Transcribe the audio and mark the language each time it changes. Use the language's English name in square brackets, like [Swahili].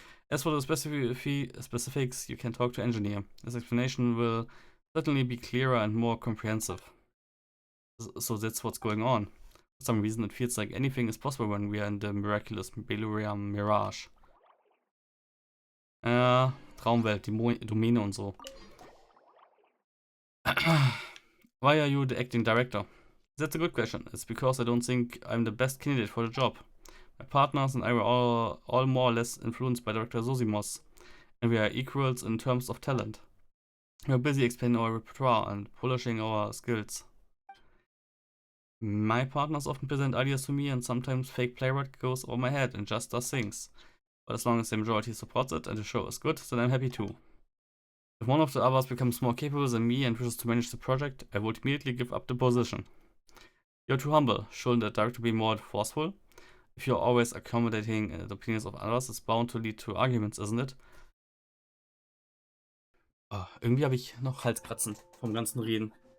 [English] As for the specifics, you can talk to Engineer. His explanation will certainly be clearer and more comprehensive. So that's what's going on. For some reason, it feels like anything is possible when we are in the miraculous Spielecke Mirage. [German] Traumwelt, Domäne und so. [English] Why are you the acting director? That's a good question. It's because I don't think I'm the best candidate for the job. My partners and I were all more or less influenced by Director Zosimos, and we are equals in terms of talent. We are busy expanding our repertoire and polishing our skills. My partners often present ideas to me, and sometimes Fake Playwright goes over my head and just does things. But as long as the majority supports it and the show is good, then I'm happy too. If one of the others becomes more capable than me and wishes to manage the project, I would immediately give up the position. You're too humble. Shouldn't the director be more forceful? If you're always accommodating the opinions of others, it's bound to lead to arguments, isn't it? [German] Oh, irgendwie habe ich noch Halskratzen vom ganzen Reden.